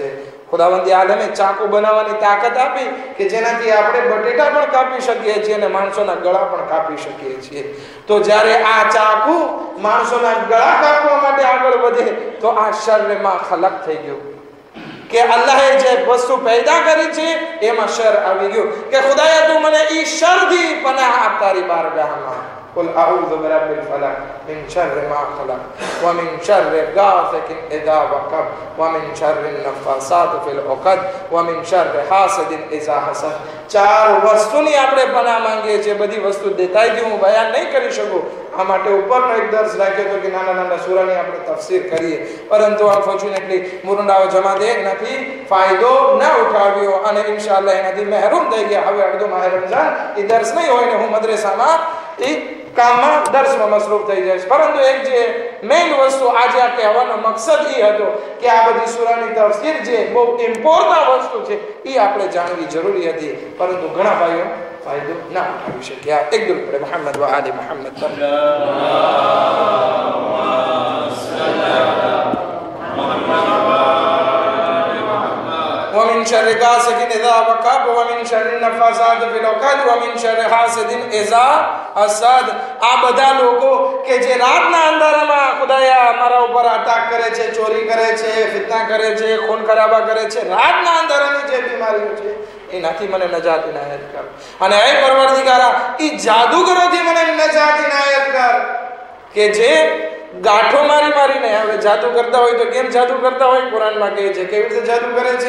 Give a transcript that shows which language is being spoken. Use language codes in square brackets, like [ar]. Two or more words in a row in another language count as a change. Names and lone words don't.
[gu] ખુદાવંદી આલમે ચાકુ બનાવવાની તાકાત આપી કે જેનાથી આપણે બટેટા પણ કાપી શકીએ છીએ અને માણસોના ગળા પણ કાપી શકીએ છીએ. તો જ્યારે આ ચાકુ માણસોના ગળા કાપવા માટે આગળ વધે તો આ શર્રમાં ખલક થઈ ગયું કે અલ્લાહે જે વસ્તુ પેદા કરી છે એમાં શર આવી ગયું કે ખુદાએ તું મને ઈ શરથી પનાહ આપ તારી બારગાહમાં. [ar] قل أعوذ برب الفلق من شر ما خلق ومن شر غاسق إذا وقب ومن شر النفاثات في العقد ومن شر حاسد إذا حسد. [gu] ચાર વસ્તુની આપણે પનાહ માંગીએ છીએ. બધી વસ્તુ દેતાઈથી હું બયાન નહીં કરી શકું. આ માટે ઉપરનો એક દર્શ રાખ્યો હતો કે નાના નાના સૂરાની આપણે તફસીર કરીએ, પરંતુ અનફોર્ચ્યુનેટલી મુરુંડાઓ જમા દે એનાથી ફાયદો ન ઉઠાવ્યો અને ઇન્શાઅલ્લાહ એનાથી મહેરૂમ થઈ ગયા. હવે અડધો માહ રમઝાન એ દર્શ નહીં હોય ને હું મદ્રેસામાં એ કામમાં દર્શમાં મસરૂફ થઈ જાય. પરંતુ એક જે મેઇન વસ્તુ આજે આ કહેવાનો મકસદ એ હતો કે આ બધી સૂરાની તફસીર જે બહુ ઇમ્પોર્ટન્ટ વસ્તુ છે એ આપણે જાણવી જરૂરી હતી, પરંતુ ઘણા ભાઈઓ ફાયદો ના ઉઠાવી શક્યા. એક દુલ પડે મોહમ્મદ વ આલે મોહમ્મદ પર. [ar] ومن شر غاسق إذا وقب ومن شر النفاثات في العقد ومن شر حاسد إذا حسد. [gu] આ બધા લોકો કે જે રાતના અંધારામાં ખુદાયા અમારા ઉપર અટક કરે છે, ચોરી કરે છે, ફિતના કરે છે, ખૂન ખરાબા કરે છે, રાતના અંધારાની જે બીમારીઓ છે એનાથી મને નજાત ઇનાયત કર. અને એ પરવરદિગારા એ જાદુગરોથી મને નજાત ઇનાયત કર કે જે ગાંઠો મારીને હવે જાદુ કરતા હોય તો કેમ જાદુ કરતા હોય કુરાનમાં કહે છે કેવી રીતે જાદુ કરે છે.